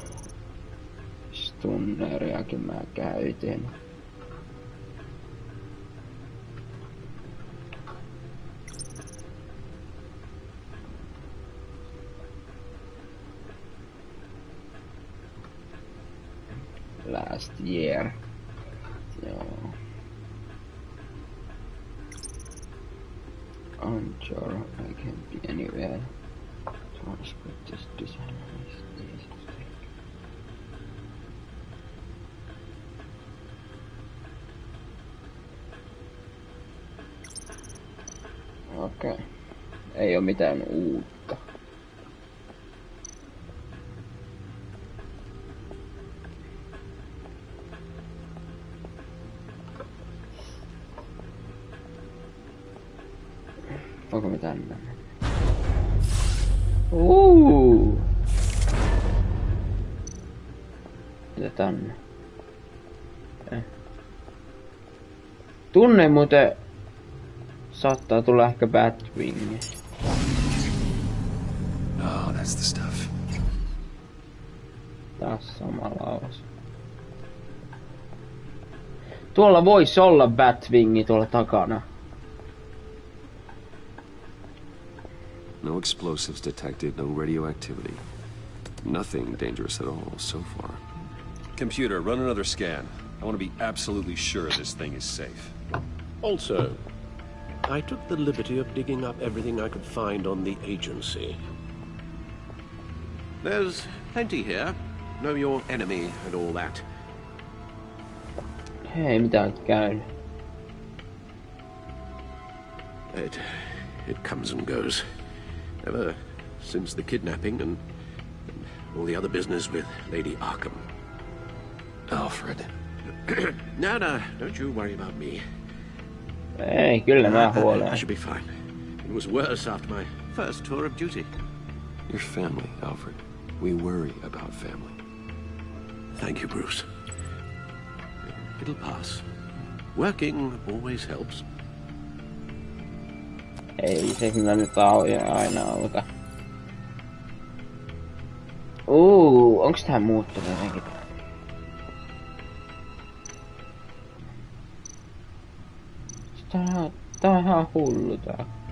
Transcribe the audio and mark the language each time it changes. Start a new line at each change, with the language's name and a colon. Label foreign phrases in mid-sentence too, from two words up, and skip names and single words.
Finnish: stunneriakin mä käytin?
English: Last year.
Finnish: Joo.
English: Unsure, I can't be anywhere. Twice with this design is easy.
Finnish: Okei. Ei oo mitään uutta. Onko mitään tänne? Mitä tänne? Tunne muuten saattaa tulla ehkä Batwing.
English: Oh, that's the stuff.
Finnish: Taas sama laus. Tuolla voisi olla Batwingi tuolla takana.
English: No explosives detected, no radioactivity. Nothing dangerous at all so far. Computer, run another scan. I want to be absolutely sure this thing is safe. Also, I took the liberty of digging up everything I could find on the agency. There's plenty here. Know your enemy and all that.
Finnish: Hei, mitä olet käynyt?
English: It comes and goes. Ever since the kidnapping and all the other business with Lady Arkham. Alfred. No, don't you worry about me.
Finnish: Ei, kyllä mä huoleen.
English: I should be fine. It was worse after my first tour of duty. Your family, Alfred. We worry about family. Thank you, Bruce. It'll pass. Working always helps.
Finnish: Ei se kyllä nyt aina auta. Onks tää muuttunut jotenkin? Tää on ihan hullu tää.